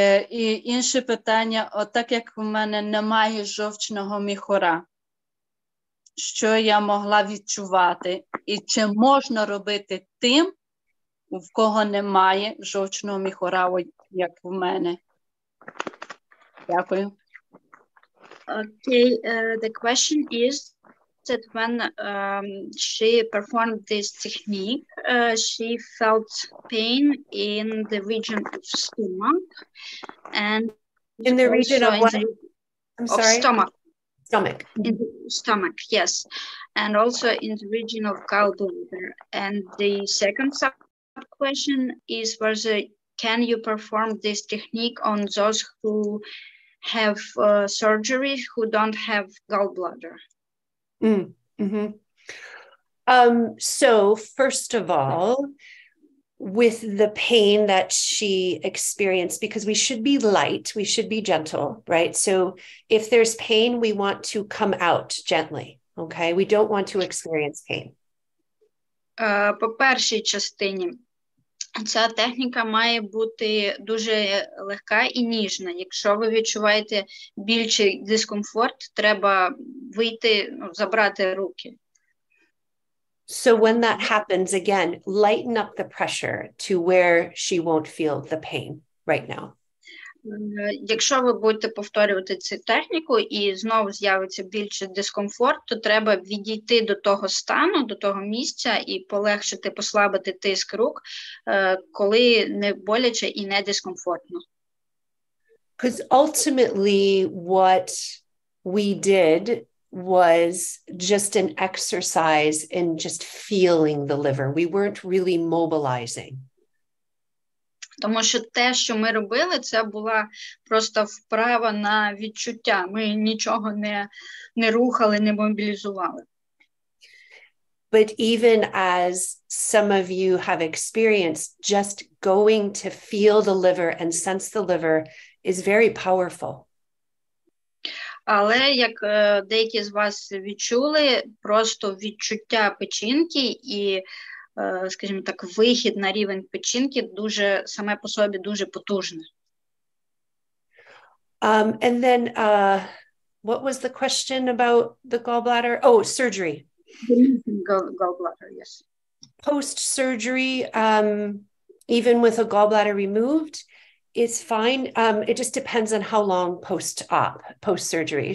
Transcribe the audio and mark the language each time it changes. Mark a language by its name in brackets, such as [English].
[Ukrainian] І інше питання, от так як в мене немає жовчного міхура, що я могла відчувати? І чи можна робити тим, в кого немає жовчного міхура, як в мене? Дякую. [English] Okay, the question is that when she performed this technique, she felt pain in the region of stomach and In the region of what? I'm sorry? Stomach. Stomach. In the stomach, yes. And also in the region of gallbladder. And the second sub-question is whether can you perform this technique on those who have surgery who don't have gallbladder? Mm-hmm. So first of all, with the pain that she experienced, because we should be light, we should be gentle, right? So if there's pain, we want to come out gently, okay? We don't want to experience pain. [Ukrainian] По першій частині, ця техніка має бути дуже легка і ніжна. Якщо ви відчуваєте більший дискомфорт, треба вийти, забрати руки. [English] So when that happens, again, lighten up the pressure to where she won't feel the pain right now. [Ukrainian] Якщо ви будете повторювати цю техніку і знову з'явиться більше дискомфорт, то треба відійти до того стану, до того місця і полегшити, послабити тиск рук, коли не боляче і не дискомфортно. [English] Because ultimately what we did was just an exercise in just feeling the liver. We weren't really mobilizing. [Ukrainian] Тому що те, що ми робили, це була просто вправа на відчуття. Ми нічого не рухали, не мобілізували. [English] But even as some of you have experienced, just going to feel the liver and sense the liver is very powerful. [Ukrainian] Але, як деякі з вас відчули, просто відчуття печінки і, скажімо так, вихід на рівень печінки дуже, саме по собі дуже потужне. [English] And then, what was the question about the gallbladder? Oh, surgery. Gallbladder, yes. Post-surgery, even with a gallbladder removed, it's fine. It just depends on how long post-surgery.